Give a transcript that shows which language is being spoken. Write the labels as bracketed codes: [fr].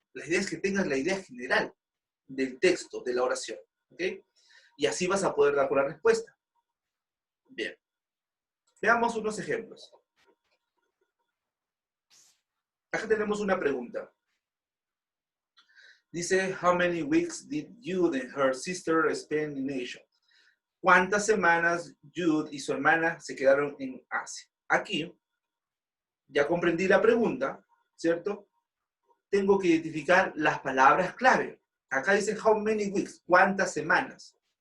[es] La idea es que tengas la idea general del texto, de la oración. ¿Ok? Y así vas a poder dar con la respuesta. Bien. Veamos unos ejemplos. Acá tenemos una pregunta. Dice, [en] how many weeks did Jude and her sister spend in Asia? [es] ¿Cuántas semanas Jude y su hermana se quedaron en Asia? Aquí, ya comprendí la pregunta, ¿cierto? Tengo que identificar las palabras clave. Acá dice [en] how many weeks, [es] ¿cuántas semanas?